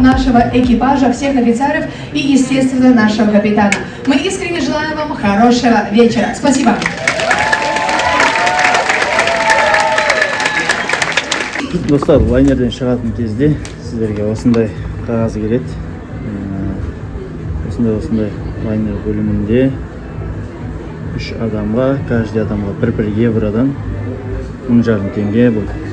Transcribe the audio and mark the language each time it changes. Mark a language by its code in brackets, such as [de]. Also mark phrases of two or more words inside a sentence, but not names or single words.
[ru] нашего экипажа, всех офицеров и, естественно, нашего капитана. Мы искренне желаем вам хорошего вечера. Спасибо. [kk] Достар, лайнерден шығатын кезде сіздерге осындай қағаз келеді. Осындай лайнер бөлімінде 3 адамға, каждый адамға 1 евродан 1000 теңге бұл.